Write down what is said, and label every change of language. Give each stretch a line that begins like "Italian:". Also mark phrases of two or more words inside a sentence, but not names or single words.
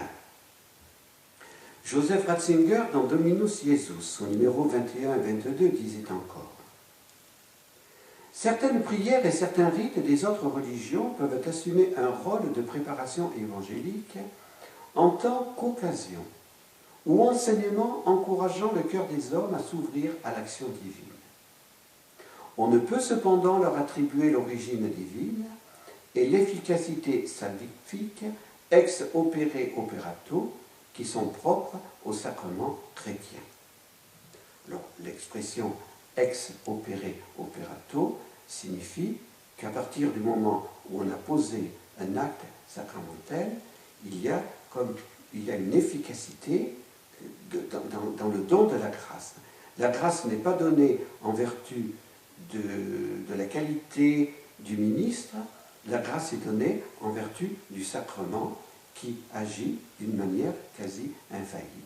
French: Joseph Ratzinger, dans Dominus Jesus, au numéro 21 et 22, disait encore: certaines prières et certains rites des autres religions peuvent assumer un rôle de préparation évangélique en tant qu'occasion ou enseignement encourageant le cœur des hommes à s'ouvrir à l'action divine. On ne peut cependant leur attribuer l'origine divine et l'efficacité salvifique
Latin: ex opere operato
French: qui sont propres aux sacrements chrétiens. L'expression
Latin: ex opere operato
French: signifie qu'à partir du moment où on a posé un acte sacramentel, il y a une efficacité dans le don de la grâce. La grâce n'est pas donnée en vertu de la qualité du ministre, la grâce est donnée en vertu du sacrement qui agit d'une manière quasi infaillible.